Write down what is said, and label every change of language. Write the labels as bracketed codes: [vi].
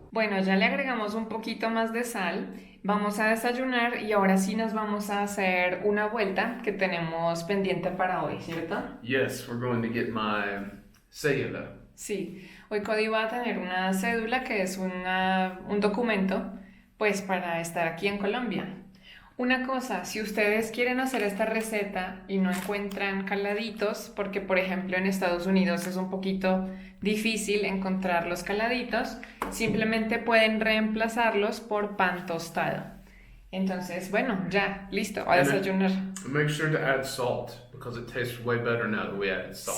[es] Bueno, ya le agregamos un poquito más de sal. Vamos a desayunar y ahora sí nos vamos a hacer una vuelta que tenemos pendiente para hoy, ¿cierto? [en] Yes, we're going to get my cédula. [es] Sí, hoy Cody va a tener una cédula que es un documento, pues para estar aquí en Colombia. Una cosa, si ustedes quieren hacer esta receta y no encuentran caladitos, porque por ejemplo en Estados Unidos es un poquito difícil encontrar los caladitos, simplemente pueden reemplazarlos por pan tostado. Entonces, bueno, ya, listo, a desayunar. [en] Make sure to add salt because it tastes way better now that we added salt.